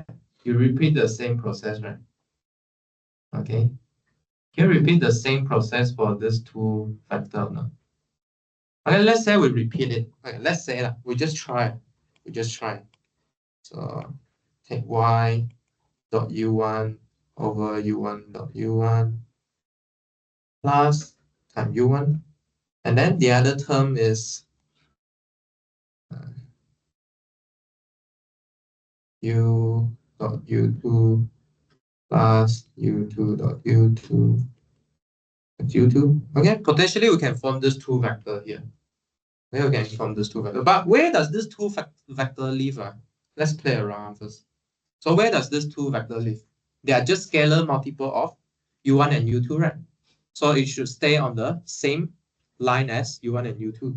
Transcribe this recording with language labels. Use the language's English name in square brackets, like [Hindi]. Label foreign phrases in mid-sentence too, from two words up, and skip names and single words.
[English] You repeat the same process, right? Okay. Can you repeat the same process for this two factor or not? Okay, let's say we repeat it. Okay, let's say that we just try. We just try. So take y dot u1 over u1 dot u1 plus time u1. And then the other term is u dot u2 plus u2 dot u2 u2. Okay, potentially we can form this two vector here. Okay, we can form this two vector. But where does this two vector live? Let's play around first. So where does this two vector live? They are just scalar multiple of u1 and u2, right? So it should stay on the same line as u1 and u2.